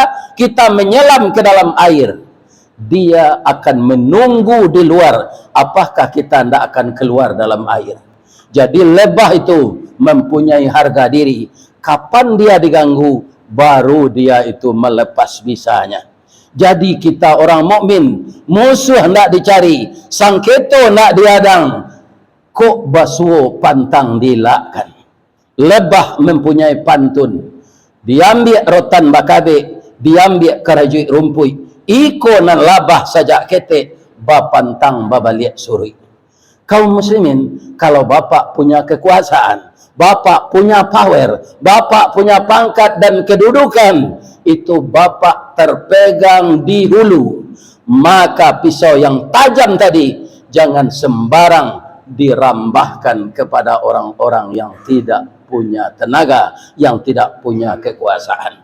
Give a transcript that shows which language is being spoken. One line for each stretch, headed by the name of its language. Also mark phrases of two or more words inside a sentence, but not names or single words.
Indonesian: Kita menyelam ke dalam air. Dia akan menunggu di luar. Apakah kita tidak akan keluar dalam air? Jadi lebah itu mempunyai harga diri. Kapan dia diganggu, baru dia itu melepas bisanya. Jadi kita orang mukmin, musuh hendak dicari,
Minangkabau: sangketo hendak diadang, kok basuh pantang dilakkan.
Indonesian: Lebah mempunyai pantun.
Minangkabau: Diambil rotan bakabe, diambil kerajuit rumpui, iko nan labah sajak ketek, bapantang babaliak suri.
Indonesian: Kaum muslimin, kalau bapak punya kekuasaan, bapak punya power, bapak punya pangkat dan kedudukan, itu bapak terpegang di hulu, maka pisau yang tajam tadi jangan sembarang dirambahkan kepada orang-orang yang tidak punya tenaga, yang tidak punya kekuasaan.